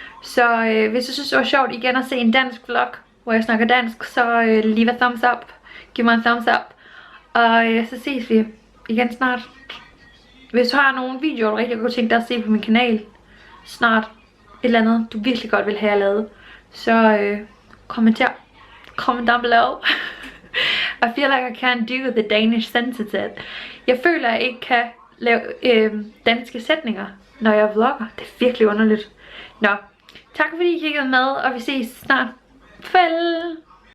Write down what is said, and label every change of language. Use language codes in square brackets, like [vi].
[da] Så hvis du synes det var sjovt igen at se en dansk vlog, hvor jeg snakker dansk, så [en] leave a thumbs up. [da] Giv mig en thumbs up. Og så ses vi igen snart. Hvis du har nogle videoer, du rigtig kunne tænke dig at se på min kanal snart, et eller andet, du virkelig godt vil have jeg lavet, så kommenter. [en] Comment down below. I feel like I can't do the Danish sentences. [da] Jeg føler, at jeg ikke kan lave danske sætninger, når jeg vlogger. Det er virkelig underligt. Nå, tak fordi I kiggede med, og vi ses snart. Farvel!